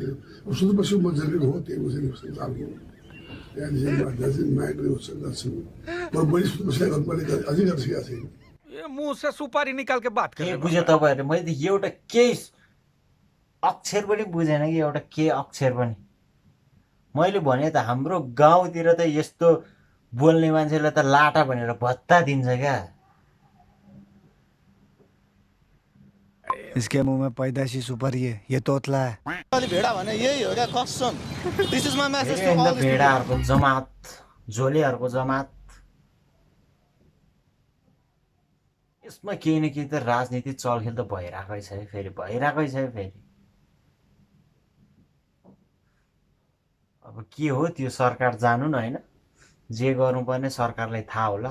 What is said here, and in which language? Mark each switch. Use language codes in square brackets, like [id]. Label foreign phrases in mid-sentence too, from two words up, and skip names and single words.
[hi] मुंह से सुपारी निकाल के बात [ne] के बुझ्यो तपाईहरुले? मैले त एउटा केही अक्षर पनि बुझेन कि एउटा के अक्षर पनि। मैले भने त हाम्रो गाउँतिर त यस्तो बोल्ने मान्छेलाई त लाटा भनेर भत्ता दिन्छ क्या। [hi] इसके मुंह में पैदाशी सुपारी है, ये तोतला है। [ne] भेड़ा भने यही हो क्या कसम। [en] This is my message to all this [ne] भेडाहरुको जमात, झोलेहरुको जमात। यसमा केही न केही त राजनीति चलखेल त भइराकै छ है, फेरि भइराकै छ फेरि। अब के हो त्यो सरकार जानु न हैन, जे गर्नुपर्ने सरकारलाई थाहा होला।